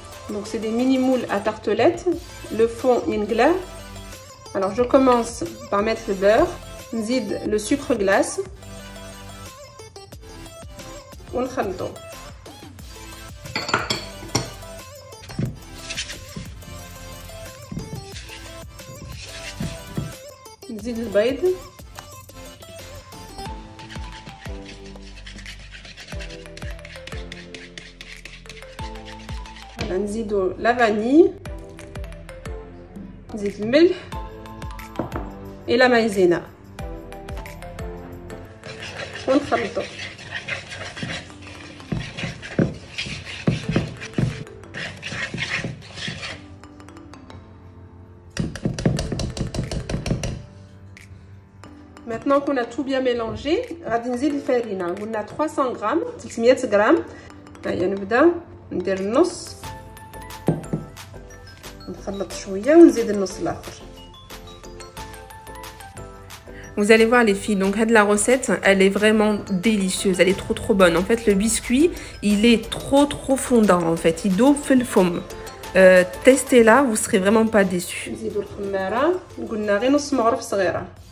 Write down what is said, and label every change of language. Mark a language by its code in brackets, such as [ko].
[fr] Donc c'est des mini moules à tartelettes. Le fond yingla. Alors je commence par mettre le beurre, [ar] nzid [fr] le sucre glace. [ar] ونخلطو نزيد البيض نزيدو لا فاني نزيد الملح الى مايزينا ونخلطو. Maintenant qu'on a tout bien mélangé, غادي نزيد الفرينه. قلنا 300 غرام 300 غرام. هيا نبدا ندير النص نخلط شويه ونزيد النص الاخر. [fr] Vous allez voir les filles, donc la recette, elle est vraiment délicieuse, elle est trop bonne. En fait, le biscuit, il est trop fondant en fait, il doit faire le fond. Testez-la, vous serez vraiment pas déçus. [ar] نزيدو الخماره، قلنا غير نص مغرف صغيره.